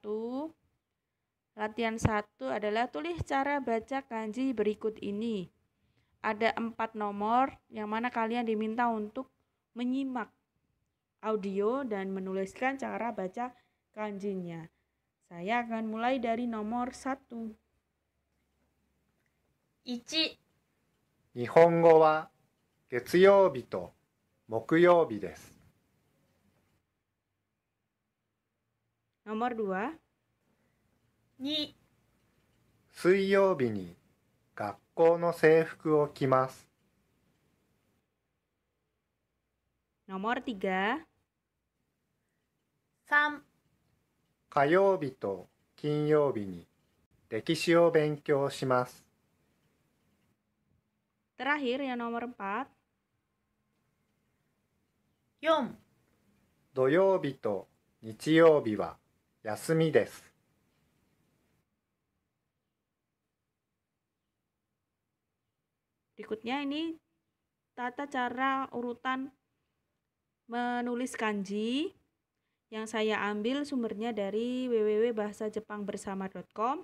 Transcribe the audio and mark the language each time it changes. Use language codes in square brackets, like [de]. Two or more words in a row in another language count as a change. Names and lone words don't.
[id] Latihan 1 adalah tulis cara baca kanji berikut ini. Ada 4 nomor yang mana kalian diminta untuk menyimak audio dan menuliskan cara baca kanjinya. Saya akan mulai dari nomor 1. [ja] 1、日本語は月曜日と木曜日です。 [id] Nomor 2. [ja] 2、水曜日に学校の制服を着ます。 [id] Nomor 3. [ja] 3、火曜日と金曜日に歴史を勉強します。 [id] Terakhir yang nomor 4. [ja] 4、土曜日と日曜日は休みです。 [id] Berikutnya ini tata cara urutan menulis kanji yang saya ambil sumbernya dari www.bahasajepangbersama.com.